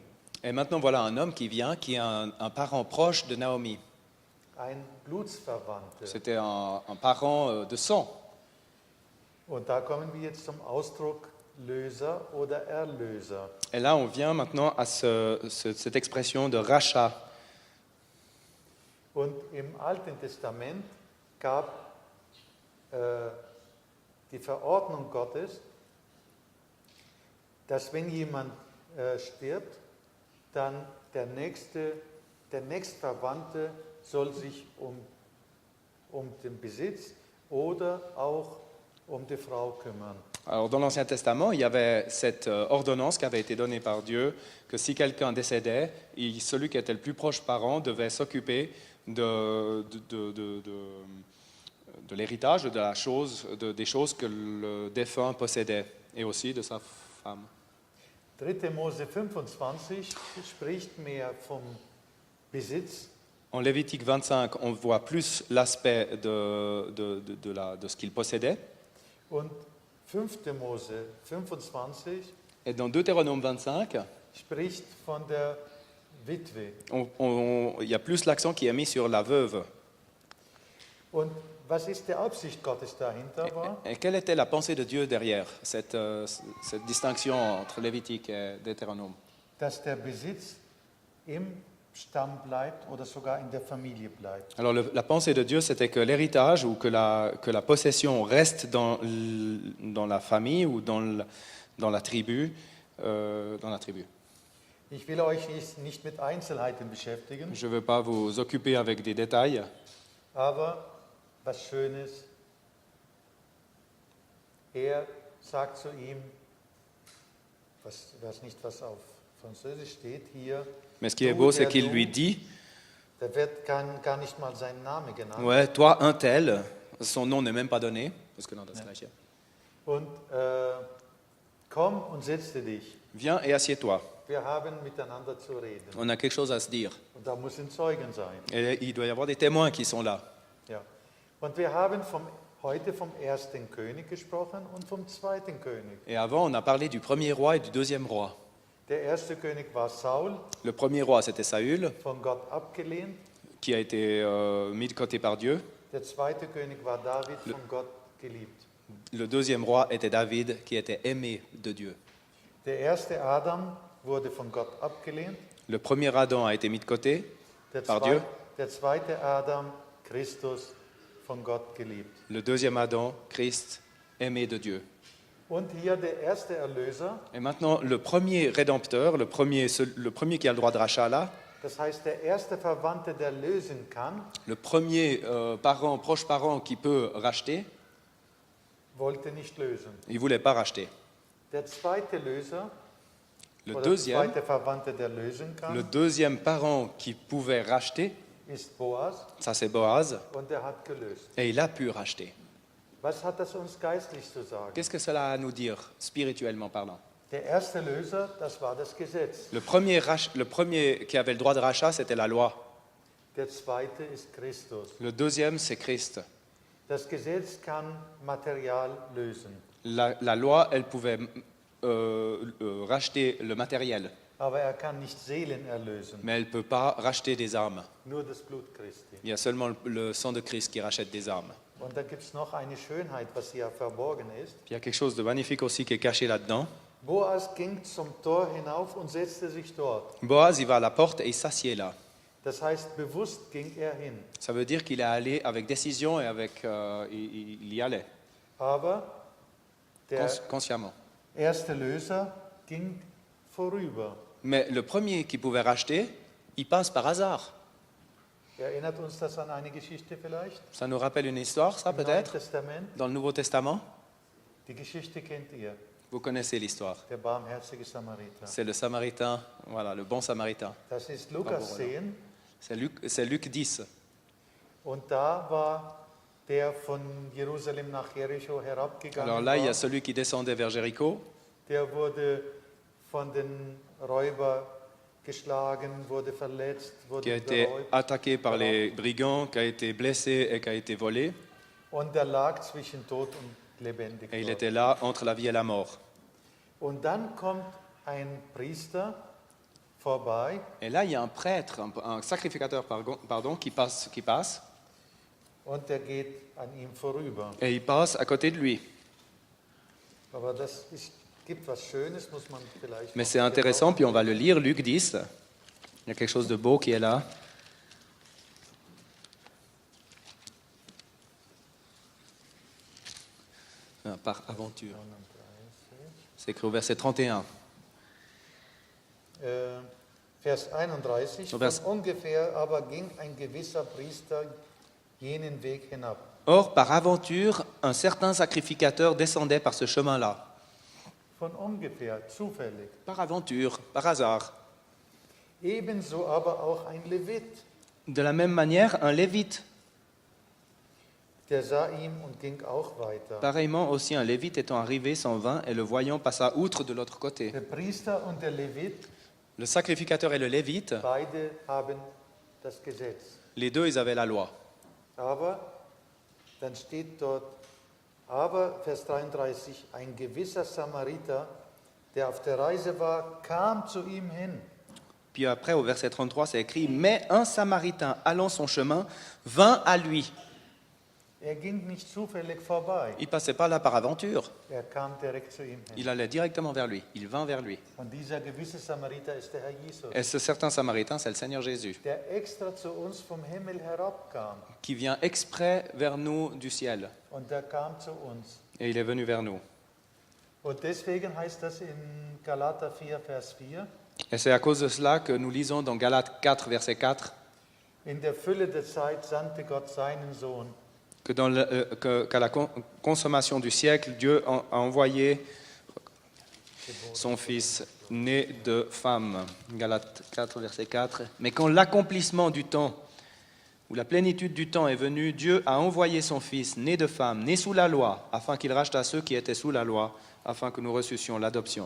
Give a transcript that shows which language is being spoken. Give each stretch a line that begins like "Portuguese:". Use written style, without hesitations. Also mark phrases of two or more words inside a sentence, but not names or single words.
French: Et maintenant voilà un homme qui vient, qui est un parent proche de Naomi.
German: Ein Blutsverwandter.
French: C'était un parent de sang.
German: Und da kommen wir jetzt zum Ausdruck Löser oder Erlöser.
French: Et là, on vient maintenant à cette expression de rachat.
German: Und im Alten Testament gab die Verordnung Gottes, dass wenn jemand stirbt, dann der Nächstverwandte soll sich um den Besitz oder auch um die Frau kümmern.
French: Alors, dans l'Ancien Testament, il y avait cette ordonnance qui avait été donnée par Dieu, que si quelqu'un décédait, celui qui était le plus proche parent devait s'occuper de l'héritage, de la chose, des choses que le défunt possédait, et aussi de sa femme.
German: 3. Mose 25 spricht mehr vom Besitz.
French: En Lévitique 25, on voit plus l'aspect de ce qu'il possédait.
German: Und 5. Mose 25
French: Et dans Deutéronome 25,
German: spricht von der Witwe.
French: il y a plus l'accent qui est mis sur la veuve.
German: Und was ist die Absicht Gottes dahinter war?
French: Et quelle était la pensée de Dieu derrière cette distinction entre Lévitique et Deutéronome?
German: Dass der Besitz im Stamm bleibt oder sogar in der Familie bleibt.
French: Alors la pensée de Dieu, c'était que l'héritage ou que la possession reste dans la famille ou dans la tribu.
German: Ich will euch nicht mit Einzelheiten beschäftigen,
French: Je ne veux pas vous occuper avec des détails,
German: aber was Schönes. Er sagt zu ihm, weiß nicht, was auf Französisch steht hier,
French: mais ce qui est beau, c'est qu'il lui dit,
German: da wird gar nicht mal sein Name genannt.
French: ouais, toi un tel, son nom n'est même pas donné, parce que non,
German: das gleiche. Und komm und setze dich.
French: Viens et assieds-toi.
German: Wir haben miteinander zu reden.
French: On a quelque chose à se dire.
German: Und da muss ein Zeugen sein.
French: Et il doit y avoir des témoins qui sont là.
German: Ja. Und wir haben heute vom ersten König gesprochen und vom zweiten König.
French: Et avant, on a parlé du premier roi et du deuxième roi.
German: Der erste König war Saul,
French: Le premier roi, c'était Saül,
German: von Gott abgelehnt.
French: qui a été mis de côté par Dieu.
German: Der zweite König war David, von Gott geliebt.
French: Le deuxième roi était David, qui était aimé de Dieu.
German: Der erste Adam wurde von Gott abgelehnt.
French: Le premier Adam a été mis de côté
German: Der,
French: par Dieu.
German: der zweite Adam, Christus, von Gott geliebt.
French: Le deuxième Adam, Christ, aimé de Dieu.
German: Und hier der erste Erlöser,
French: Et maintenant, le premier rédempteur, le premier qui a le droit de rachat là,
German: das heißt der erste Verwandte, der lösen kann,
French: le premier proche parent qui peut racheter,
German: wollte nicht lösen.
French: il ne voulait pas racheter.
German: Der zweite Löser,
French: Le
German: oder
French: deuxième,
German: zweite Verwandte, der lösen kann,
French: le deuxième parent qui pouvait racheter,
German: ist Boas
French: ça c'est Boaz,
German: und er hat gelöst.
French: et il a pu racheter.
German: Was hat das uns geistlich zu sagen?
French: Qu'est-ce que cela a à nous dire, spirituellement parlant?
German: Der erste Löser, das war das Gesetz.
French: Le premier qui avait le droit de rachat, c'était la loi.
German: Der zweite ist Christus.
French: Le deuxième, c'est Christ.
German: Das Gesetz kann Material lösen,
French: La loi, elle pouvait racheter le matériel,
German: aber er kann nicht Seelen erlösen.
French: mais elle ne peut pas racheter des âmes.
German: Nur das Blut Christi.
French: Il y a seulement le sang de Christ qui rachète des âmes.
German: Und da gibt es noch eine Schönheit, was hier verborgen ist.
French: Puis il y a quelque chose de magnifique aussi qui est caché là-dedans.
German: Boas ging zum Tor hinauf und setzte sich dort.
French: Boaz, il va à la porte et il s'assied là.
German: Das heißt, bewusst ging er hin.
French: Ça veut dire qu'il est allé avec décision et il y allait,
German: Aber der
French: consciemment.
German: erste Löser ging vorüber.
French: Mais le premier qui pouvait racheter, il passe par hasard.
German: Erinnert uns das an eine Geschichte vielleicht?
French: Ça nous rappelle une histoire, ça
German: Im Neuen
French: peut-être,
German: Testament?
French: dans le Nouveau Testament.
German: Die Geschichte kennt ihr.
French: Vous connaissez l'histoire.
German: Der barmherzige Samariter.
French: C'est le Samaritain, voilà, le bon Samaritain.
German: Das ist Lukas 10.
French: C'est Luc 10.
German: Und da war der von Jerusalem nach Jericho herabgegangen
French: Alors là, il y a
German: war.
French: celui qui descendait vers Jéricho.
German: Der wurde von den Räubern geschlagen, wurde verletzt,
French: Qui a
German: wurde
French: été
German: beraubt.
French: attaqué par les brigands, qui a été blessé et qui a été volé.
German: Und er lag zwischen Tod und lebendig.
French: Et il
German: dort.
French: était là entre la vie et la mort.
German: Und dann kommt ein Priester vorbei
French: Et là, il y a un prêtre, un sacrificateur, pardon, qui passe
German: und der geht an ihm vorüber.
French: et il passe à côté de lui.
German: Aber gibt was Schönes, muss man vielleicht.
French: Mais c'est intéressant, puis on va le lire, Luc 10. Il y a quelque chose de beau qui est là. Par aventure. C'est écrit au verset 31.
German: Vers 31. So, Vers- Von ungefähr aber ging ein gewisser Priester jenen Weg hinab.
French: Or, par aventure, un certain sacrificateur descendait par ce chemin-là.
German: Von ungefähr, zufällig.
French: Par aventure, par hasard.
German: Ebenso aber auch ein Levit,
French: De la même manière, un lévite.
German: der sah ihm und ging auch weiter.
French: Pareillement aussi, un lévite étant arrivé s'en vint et le voyant passa outre de l'autre côté.
German: Der Priester und der Levit,
French: Le sacrificateur et le lévite,
German: beide haben das Gesetz.
French: les deux, ils avaient la loi.
German: Aber, dann steht dort, aber, Vers 33, ein gewisser Samariter, der auf der Reise war, kam zu ihm hin.
French: Puis après, au verset 33, c'est écrit « Mais un Samaritain, allant son chemin, vint à lui.
German: Er ging nicht zufällig vorbei, »
French: Il passait pas là par aventure. er kam direkt zu ihm hin. Il allait directement vers lui. Il vint vers lui.
German: Und dieser gewisse Samariter ist der Herr Jesus,
French: Et ce certain Samaritain, c'est le Seigneur Jésus,
German: der extra zu uns vom Himmel herabkam.
French: qui vient exprès vers nous du ciel.
German: Und der kam zu uns.
French: Et il est venu vers nous.
German: Und deswegen heißt das in Galater 4, Vers 4,
French: Et c'est à cause de cela que nous lisons dans Galates 4, verset 4,
German: in der Fülle der Zeit sandte Gott seinen Sohn,
French: qu'à la consommation du siècle, Dieu a envoyé son Fils né de femme. Galates 4, verset 4. Mais quand l'accomplissement du temps, ou la plénitude du temps est venue, Dieu a envoyé son Fils né de femme, né sous la loi, afin qu'il rachetât ceux qui étaient sous la loi, afin que nous reçussions l'adoption.